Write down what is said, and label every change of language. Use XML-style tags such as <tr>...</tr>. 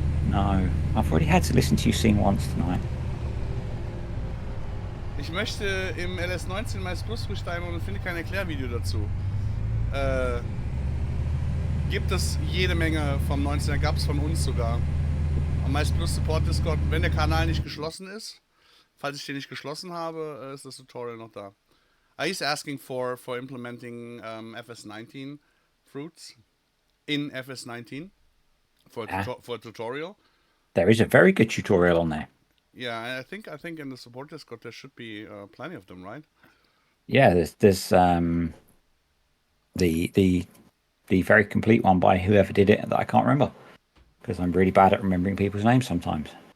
<en>No, I've already had to listen to you sing once tonight.</en> <de>Ich möchte im LS19 Mais Plus besteigen und finde kein Erklärvideo dazu. Gibt es jede Menge vom 19er, gab es von uns sogar. Am Mais Plus Support Discord, wenn der Kanal nicht geschlossen ist, falls ich den nicht geschlossen habe, ist das Tutorial noch da.</de> <en>He's asking for implementing FS19 fruits in FS19 for a tutorial. There is a very good tutorial on there. Yeah, I think in the support Discord there should be plenty of them, right? Yeah, there's the very complete one by whoever did it that I can't remember because I'm really bad at remembering people's names sometimes.</en>